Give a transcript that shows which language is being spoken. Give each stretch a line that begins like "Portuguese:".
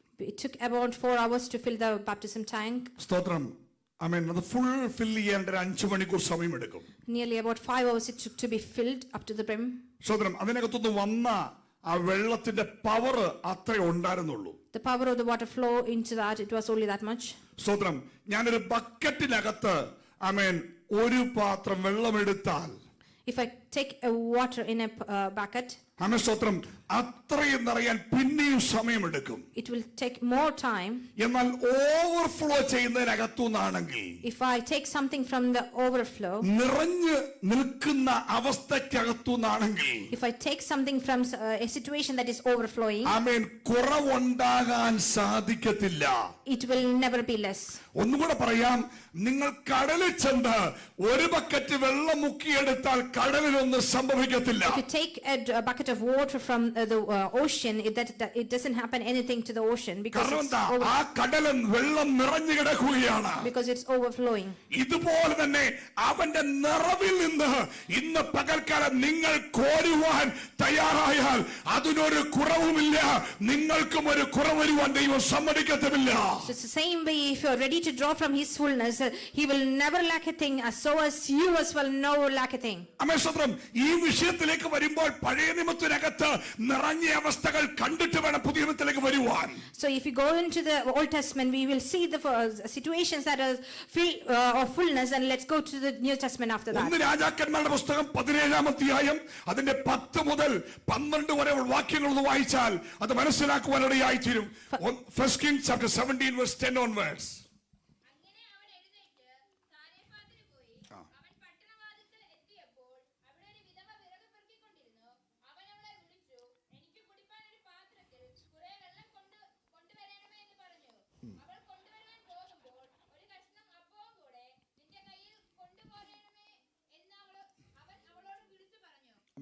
English: It took about 4 hours to fill the baptism tank.
Malayalam: സ്തോത്രം. അത് full ഫിൽ ചെയ്യാൻ 5 മണിക്കൂർ സമയമെടുക്കും.
English: Nearly about 5 hours it took to be filled up to the brim.
Malayalam: സ്തോത്രം. അതിനകത്തുനിന്ന് വന്ന ആ വെള്ളത്തിന്റെ പവർ അത്രേ ഉണ്ടായിരുന്നുള്ളൂ.
English: The power of the water flow into that, it was only that much.
Malayalam: സ്തോത്രം. ഞാനൊരു ബക്കറ്റിനകത്ത് ഒരു പാത്രം വെള്ളം എടുത്താൽ
English: If I take a water in a bucket,
Malayalam: ആമേൻ സ്തോത്രം, അത്രയും നിറയാൻ പിന്നെയും സമയമെടുക്കും.
English: it will take more time.
Malayalam: എന്നാൽ overflow ചെയ്യുന്നതിനകത്തുനിന്നാണെങ്കിൽ,
English: If I take something from the overflow,
Malayalam: നിറഞ്ഞു നിൽക്കുന്ന അവസ്ഥയ്ക്കകത്തുനിന്നാണെങ്കിൽ,
English: if I take something from a situation that is overflowing,
Malayalam: ആമേൻ, കുറവുണ്ടാകാൻ സാധിക്കത്തില്ല.
English: it will never be less.
Malayalam: ഒന്നുകൂടെ പറയാം, നിങ്ങൾ കടലിൽ ചെന്ന് ഒരു ബക്കറ്റ് വെള്ളം മുക്കിയെടുത്താൽ കടലിലൊന്നും സംഭവിക്കത്തില്ല.
English: If you take a bucket of water from the ocean, it doesn't happen anything to the ocean because
Malayalam: കാരണം
English: it's,
Malayalam: എന്താ? ആ കടലിൽ വെള്ളം നിറഞ്ഞു കിടക്കുകയാണ്.
English: because it's overflowing.
Malayalam: ഇതുപോലെ തന്നെ അവന്റെ നിറവിൽ നിന്ന് ഇന്ന് പകൽക്കാലം നിങ്ങൾ കോരുവാൻ തയ്യാറായാൽ അതിനൊരു കുറവുമില്ല, നിങ്ങൾക്കും ഒരു കുറവ് വരുവാൻ ദൈവം സമ്മതിക്കത്തുമില്ല.
English: So it's the same way, if you are ready to draw from his fullness, he will never lack a thing, so as you as well never lack a thing.
Malayalam: ആമേൻ സ്തോത്രം. ഈ വിഷയത്തിലേക്ക് വരുമ്പോൾ പഴയ നിയമത്തിനകത്ത് നിറഞ്ഞ അവസ്ഥകൾ കണ്ടിട്ട് വേണം പുതിയ നിയമത്തിലേക്ക് വരുവാൻ.
English: So if you go into the Old Testament, we will see the situations that are filled of fullness, and let's go to the New Testament after that.
Malayalam: ഒന്ന് രാജാക്കന്മാരുടെ പുസ്തകം 17-ാം അധ്യായം അതിന്റെ 10 മുതൽ 12 വരെ വാക്യങ്ങൾ ഒന്ന് വായിച്ചാൽ അത് മനസ്സിലാക്കുവാനിടയായി തീരും.
English: First Kings chapter 17 verse 10 onwards.
Malayalam: അങ്ങനെ അവൻ എഴുന്നേറ്റ് സാരെഫാത്തിന് പോയി. അവൻ പട്ടണവാതിൽക്കൽ എത്തിയപ്പോൾ അവിടെ ഒരു വിധവ വിറക് പെറുക്കിക്കൊണ്ടിരുന്നു. അവൻ അവളെ വിളിച്ചു, എനിക്ക് കുടിപ്പാൻ ഒരു പാത്രത്തിൽ കുറെ വെള്ളം കൊണ്ടുവരണമേ എന്ന് പറഞ്ഞു. അവൾ കൊണ്ടുവരുവാൻ പോകുമ്പോൾ ഒരു കഷ്ണം അപ്പവും കൂടെ നിന്റെ കയ്യിൽ കൊണ്ടുപോരണമേ എന്ന് അവൻ അവളോട് വിളിച്ചു പറഞ്ഞു.